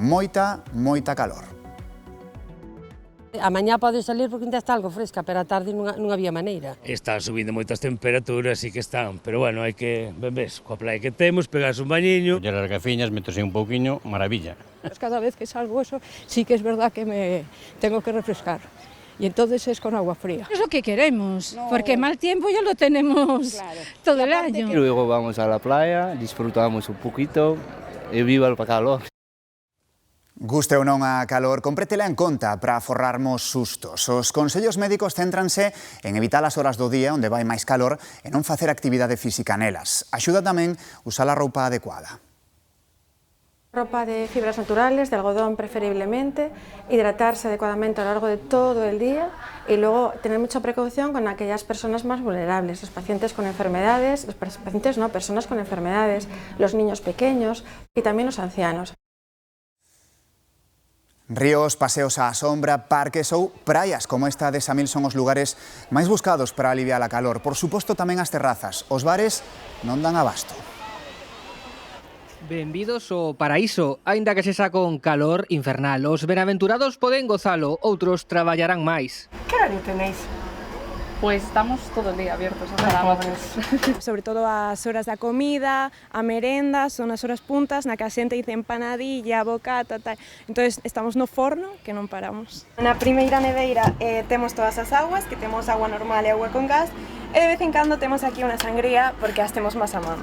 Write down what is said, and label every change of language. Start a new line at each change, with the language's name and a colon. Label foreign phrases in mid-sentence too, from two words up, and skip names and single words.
Galician: Moita calor. A mañá pode salir porque ainda está algo fresca, pero a tarde non había maneira. Están subindo moitas temperaturas, sí que están, pero bueno, hai que, ves, coa playa que temos, pegarse un bañiño. As gargafiñas, metose un pouquiño, maravilla.
Spanish: Cada vez que salgo eso, sí que es verdad que me tengo que refrescar. Y entonces es con agua fría. Es lo que queremos, porque mal tiempo ya lo tenemos todo el año. Luego vamos a la playa, disfrutamos un poquito e viva el calor.
Galician: Guste ou non a calor, comprétela en conta para aforrarmos sustos. Os consellos médicos céntranse en evitar as horas do día onde vai máis calor e non facer actividade física nelas. Axuda tamén usar a roupa adecuada.
Spanish: Ropa de fibras naturales, de algodón preferiblemente, hidratarse adecuadamente a lo largo de todo el día y luego tener mucha precaución con aquellas personas más vulnerables, los pacientes con enfermedades, personas con enfermedades, los niños pequeños y también los ancianos.
Galician: Ríos, paseos á sombra, parques ou praias como esta de Samil son os lugares máis buscados para aliviar a calor. Por suposto tamén as terrazas. Os bares non dan abasto. Benvidos ao paraíso, aínda que se xa con calor infernal. Os benaventurados poden gozalo, outros traballarán máis.
Spanish: Que horario tenéis? Pues estamos todo el día abiertos hasta la noche.
Galician: Sobre todo as horas da comida, a merenda, son as horas puntas na que a xente dice empanadilla, bocata, tal. Entonces estamos no forno que non paramos. Na primeira neveira temos todas as aguas, que temos agua normal e agua con gas, e de vez en cando temos aquí unha sangría porque as temos máis a man.